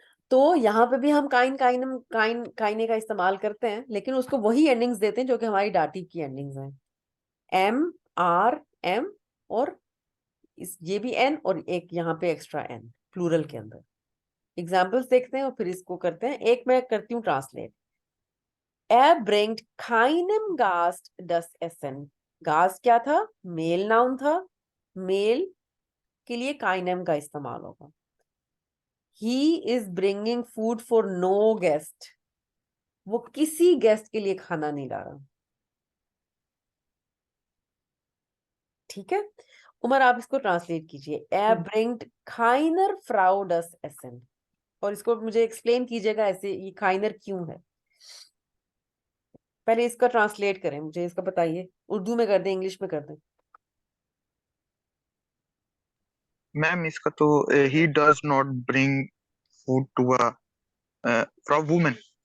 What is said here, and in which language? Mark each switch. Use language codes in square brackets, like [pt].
[hi] तो यहाँ पे भी हम काइन काइनम काइन काइने का इस्तेमाल करते हैं, लेकिन उसको वही एंडिंग्स देते हैं जो कि हमारी डाटिव की एंडिंग्स हैं, एम, आर, एम, और ये भी एन, और एक यहाँ पे एक्स्ट्रा एन प्लूरल के अंदर। एग्जाम्पल्स देखते हैं और फिर इसको करते हैं। एक मैं करती हूँ translate. [de] Er bringt keinem Gast das Essen. [hi] Gast क्या था, मेल नाउन था, मेल के लिए काइनम का इस्तेमाल होगा। [en] He is bringing food for no guest. [hi] वो किसी गेस्ट के लिए खाना नहीं ला रहा। ठीक है, उमर आप इसको ट्रांसलेट कीजिए। [de] Er bringt keiner Frau das Essen। [hi] और इसको मुझे एक्सप्लेन कीजिएगा ऐसे, ये काइनर क्यों है। पहले इसका ट्रांसलेट करें, मुझे इसका बताइए। उर्दू में कर दें, इंग्लिश में कर दें? [en] ma'am [hi] इसका तो [en] ही does not bring food to a from women.